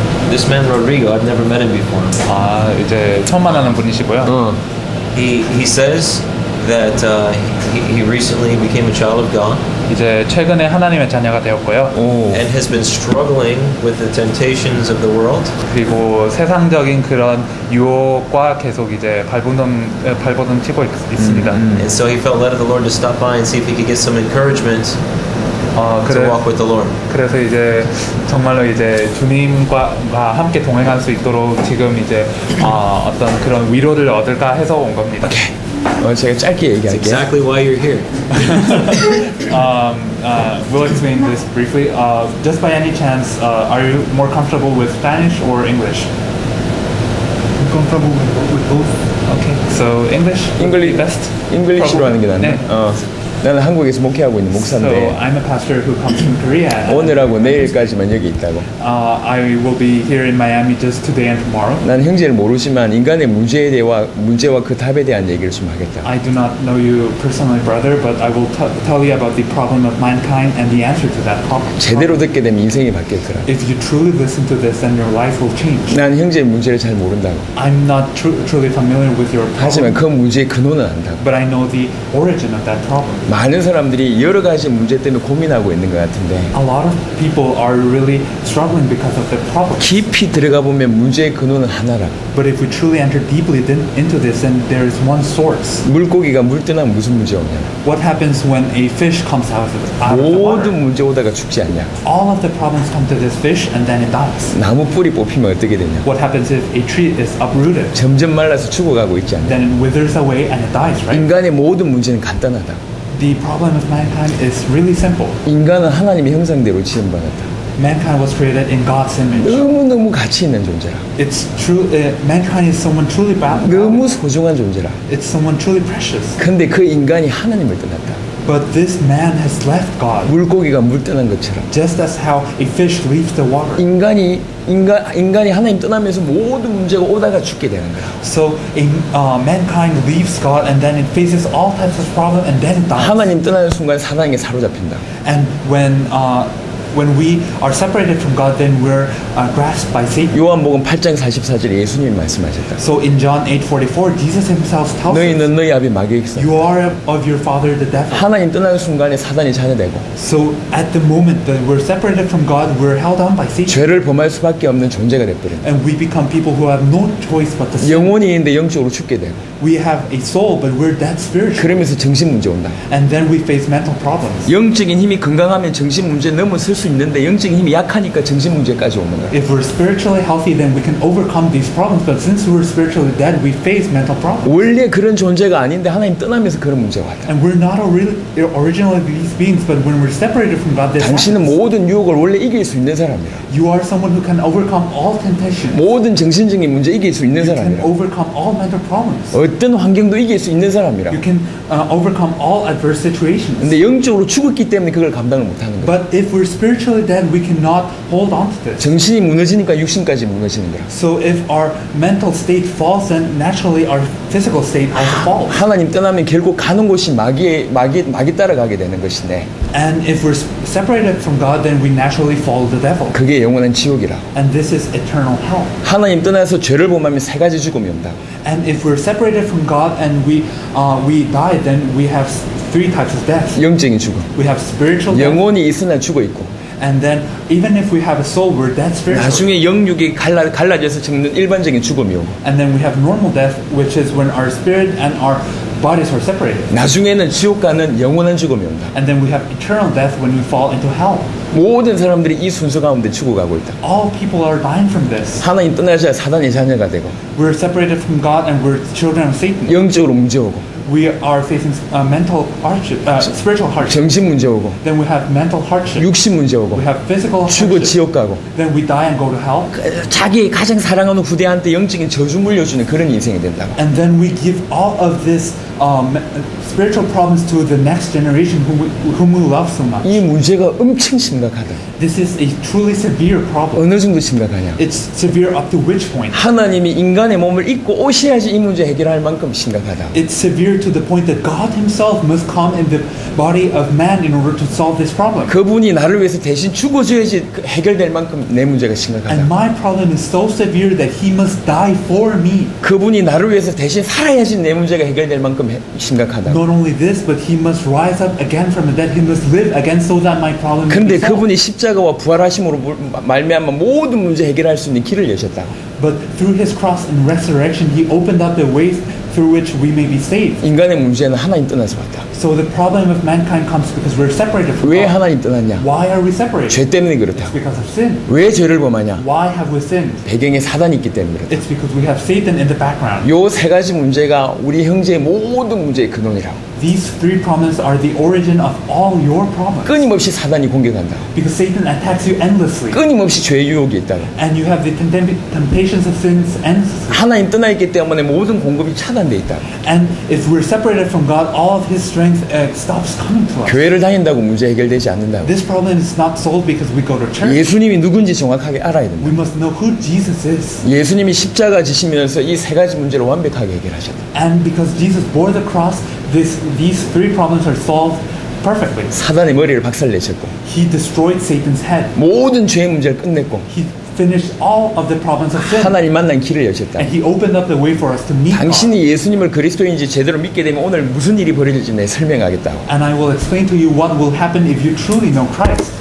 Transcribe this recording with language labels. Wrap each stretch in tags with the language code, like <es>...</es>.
<en>This man Rodrigo, I've never met him before.</en> <ko>이제 처음 만나는 분이시고요.</ko> <en>He says that he recently became a child of God</en> <ko>이제 최근에 하나님의 자녀가 되었고요.</ko> <en>and has been struggling with the temptations of the world.</en> <ko>그리고 세상적인 그런 유혹과 계속 이제 발버둥 치고 있습니다.</ko> <en>And so he felt led of the Lord to stop by and see if he could get some encouragement to walk with the Lord.</en> <ko>그래서 이제 정말로 이제 주님과 함께 동행할 수 있도록 지금 이제 어떤 그런 위로를 얻을까 해서 온 겁니다. 제가 짧게</ko> <en>That's</en> <ko>얘기할게요.</ko> <en>exactly why you're here. We'll explain this briefly. Just by any chance, are you more comfortable with Spanish or English? Comfortable with both. Okay, so English would be best.</en> <ko>잉글리시로 하는 게 낫네. 네. 나는 한국에서 목회하고 있는</ko> <en>So</en> <ko>목사인데</ko> <en>I'm a pastor who comes from Korea.</en> <ko>오늘하고 내일까지만 여기 있다고.</ko> <en>I will be here in Miami just today and tomorrow.</en> <ko>난 형제를 모르지만 인간의 문제와 그 답에 대한 얘기를 좀 하겠다.</ko> <en>I do not know you personally, brother, but I will tell you about the problem of mankind and the answer to that problem.</en> <ko>제대로 듣게 되면 인생이 바뀔 거라.</ko> <en>If you truly listen to this, then your life will change.</en> <ko>난 형제의 문제를 잘 모른다고.</ko> <en>I'm not truly familiar with your</en> <ko>하지만 그 문제의 근원은 안다고.</ko> <en>but I know the origin of that problem.</en> <ko>많은 사람들이 여러 가지 문제 때문에 고민하고 있는 것 같은데</ko> <en>A lot of people are really struggling because of the problem.</en> <ko>깊이 들어가 보면 문제의 근원은 하나라.</ko> <en>But if we truly enter deeply into this, then there is one source.</en> <ko>물고기가 물 떠나면 무슨 문제 없냐?</ko> <en>What happens when a fish comes out of the water?</en> <ko>모든 문제 오다가 죽지 않냐?</ko> <en>All of the problems come to this fish and then it dies.</en> <ko>나무 뿌리 뽑히면 어떻게 되냐?</ko> <en>What happens if a tree is uprooted?</en> <ko>점점 말라서 죽어가고 있지 않냐?</ko> <en>Then it withers away and it dies, right?</en> <ko>인간의 모든 문제는 간단하다.</ko> <en>The problem of mankind is really simple.</en> <ko>인간은 하나님의 형상대로 지음받았다.</ko> <en>Mankind was created in God's image.</en> <ko>너무너무 가치 있는 존재라.</ko> <en>It's true. Mankind is someone truly valuable.</en> <ko>너무 소중한 존재라.</ko> <en>It's someone truly precious.</en> <ko>근데 그 인간이 하나님을 떠났다.</ko> <en>But this man has left God,</en> <ko>물고기가 물 떠난 것처럼</ko> <en>just as how a fish leaves the water.</en> <ko>인간이 하나님 떠나면서 모든 문제가 오다가 죽게 되는 거야.</ko> <en>So mankind leaves God and then it faces all types of problems and then it dies.</en> <ko>하나님 떠나는 순간 사단에게 사로잡힌다.</ko> <en>And when we are separated from God, then we're grasped by Satan.</en> <ko>요한복음 8장 44절에 예수님이 말씀하셨다.</ko> <en>So in John 8:44, Jesus himself tells us,</en> <ko>너희는 너희 아비 마귀의 사.</ko> <en>you are of your father the devil.</en> <ko>하나님 떠나는 순간에 사단이 자녀되고</ko> <en>So at the moment that we're separated from God, we're held on by Satan.</en> <ko>죄를 범할 수밖에 없는 존재가 돼버린다.</ko> <en>And we become people who have no choice but to sin.</en> <ko>영혼이 있는데 영적으로 죽게 되고</ko> <en>We have a soul, but we're dead spiritually.</en> <ko>그러면서 정신 문제 온다.</ko> <en>And then we face mental problems.</en> <ko>영적인 힘이 건강하면 정신 문제 넘어설 수 있는데 영적인 힘이 약하니까 정신 문제까지 오는 거야.</ko> <en>If we're spiritually healthy, then we can overcome these problems. But since we're spiritually dead, we face mental problems.</en> <ko>원래 그런 존재가 아닌데 하나님 떠나면서 그런 문제가 왔다.</ko> <en>And we're not originally these beings, but when we're separated from God, this</en> <ko>당신은</ko> <en>happens.</en> <ko>모든 유혹을 원래 이길 수 있는 사람이라.</ko> <en>You are someone who can overcome all temptations.</en> <ko>모든 정신적인 문제 이길 수 있는</ko> <en>You can</en> <ko>사람이라.</ko> <en>overcome all mental problems.</en> <ko>어떤 환경도 이길 수 있는 사람이라.</ko> <en>You can overcome all adverse situations.</en> <ko>근데 영적으로 죽었기 때문에 그걸 감당을 못하는 거야.</ko> <en>But if we're spiritually dead, we cannot hold on to this.</en> <ko>정신이 무너지니까 육신까지 무너지는 거야.</ko> <en>So if our mental state falls, then naturally our physical state also falls.</en> <ko>하나님 떠나면 결국 가는 곳이 마귀 따라가게 되는 것인데</ko> <en>And if we're separated from God, then we naturally follow the devil.</en> <ko>그게 영원한 지옥이라.</ko> <en>And this is eternal hell.</en> <ko>하나님 떠나서 죄를 범하면 세 가지 죽음이 온다.</ko> <en>And if we're separated from God and we die, then we have three types of death.</en> <ko>영적인 죽음.</ko> <en>We have spiritual death.</en> <ko>영혼이 있으나 죽어 있고.</ko> <en>And then even if we have a soul, we're dead spiritually.</en> <ko>나중에 영육이 갈라져서 죽는 일반적인 죽음이 오고.</ko> <en>And then we have normal death, which is when our spirit and our bodies are separated.</en> <ko>나중에는 지옥 가는 영원한 죽음이 온다.</ko> <en>And then we have eternal death when we fall into hell.</en> <ko>모든 사람들이 이 순서 가운데 죽어가고 있다.</ko> <en>All people are dying from this.</en> <ko>하나님 떠나자 사단의 자녀가 되고</ko> <en>We're separated from God and we're children of Satan.</en> <ko>영적으로 문제 오고</ko> <en>We are facing mental hardship, spiritual hardship.</en> <ko>정신 문제 오고</ko> <en>Then we have mental hardship.</en> <ko>육신 문제 오고</ko> <en>We have physical</en> <ko>죽어</ko> <en>hardship.</en> <ko>지옥 가고</ko> <en>Then we die and go to hell.</en> <ko>자기 가장 사랑하는 후대한테 영적인 저주 물려주는 그런 인생이 된다고.</ko> <en>And then we give all of this spiritual problems to the next generation whom we love so much.</en> <ko>이 문제가 엄청 심각하다.</ko> <en>This is a truly severe problem.</en> <ko>어느 정도 심각하냐?</ko> <en>It's severe up to which point?</en> <ko>하나님이 인간의 몸을 입고 오셔야지 이 문제 해결할 만큼 심각하다.</ko> <en>It's severe to the point that God Himself must come in the body of man in order to solve this problem.</en> <ko>그분이 나를 위해서 대신 죽어줘야지 해결될 만큼 내 문제가 심각하다.</ko> <en>And my problem is so severe that He must die for me.</en> <ko>그분이 나를 위해서 대신 살아야지 내 문제가 해결될 만큼 심각하다.</ko> <en>Not only this, but He must rise up again from the dead. He must live again so that my problem may</en> <ko>근데</ko> <en>be solved.</en> <ko>그분이 십자가와 부활하심으로 말미암아 모든 문제 해결할 수 있는 길을 여셨다.</ko> <en>But through His cross and resurrection, He opened up the ways through which we may be saved.</en> <ko>인간의 문제는 하나님 떠나서 왔다.</ko> <en>So the problem of mankind comes because we're separated from</en> <ko>왜</ko> <en>God.</en> <ko>하나님 떠났냐?</ko> <en>Why are we separated?</en> <ko>죄 때문에 그렇다.</ko> <en>It's because of sin.</en> <ko>왜 죄를 범하냐?</ko> <en>Why have we sinned?</en> <ko>배경에 사단이 있기 때문에 그렇다.</ko> <en>It's because we have Satan in the background.</en> <ko>요 세 가지 문제가 우리 형제의 모든 문제의 근원이라고.</ko> <en>These three problems are the origin of all your problems.</en> <ko>끊임없이 사단이 공격한다.</ko> <en>Because Satan attacks you endlessly.</en> <ko>끊임없이 죄의 유혹이 있다고.</ko> <en>And you have the temptations of sins endlessly.</en> <ko>하나님 떠나 있기 때문에 모든 공급이 차단돼 있다.</ko> <en>And if we're separated from God, all of His strength stops coming to us.</en> <ko>교회를 다닌다고 문제 해결되지 않는다고.</ko> <en>This problem is not solved because we go to church.</en> <ko>예수님이 누군지 정확하게 알아야 된다.</ko> <en>We must know who Jesus is.</en> <ko>예수님이 십자가 지시면서 이 세 가지 문제를 완벽하게 해결하셨다.</ko> <en>And because Jesus bore the cross, these three problems are solved perfectly.</en> <ko>사단의 머리를 박살내셨고</ko> <en>He destroyed Satan's head.</en> <ko>모든 죄의 문제를 끝냈고</ko> <en>He finished all of the problems of sin.</en> <ko>하나님 만난 길을 여셨다.</ko> <en>And He opened up the way for us to meet God.</en> <ko>당신이 예수님을 그리스도인지 제대로 믿게 되면 오늘 무슨 일이 벌어질지 내가 설명하겠다고.</ko> <en>And I will explain to you what will happen if you truly know Christ.</en>